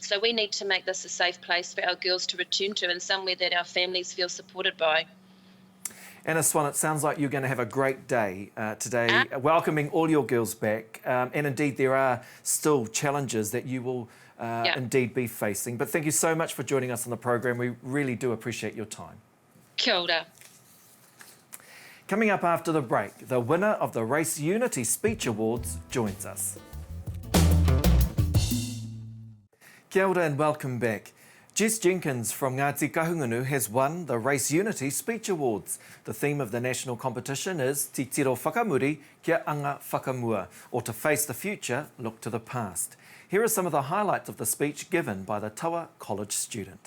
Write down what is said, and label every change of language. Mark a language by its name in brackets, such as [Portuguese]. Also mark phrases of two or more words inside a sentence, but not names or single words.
[English] So we need to make this a safe place for our girls to return to, and somewhere that our families feel supported by. Anna Swan, it sounds like you're going to have a great day today, welcoming all your girls back. And indeed, there are still challenges that you will indeed be facing. But thank you so much for joining us on the program. We really do appreciate your time. [Māori] Kia ora. [English] Coming up after the break, the winner of the Race Unity Speech Awards joins us. [Māori] Kia ora [English] and welcome back. Jess Jenkins from Ngāti Kahungunu has won the Race Unity Speech Awards. The theme of the national competition is [Māori] Te Tiro Whakamuri Kia Anga Whakamua, [English] or to face the future, look to the past. Here are some of the highlights of the speech given by the Tawa College student.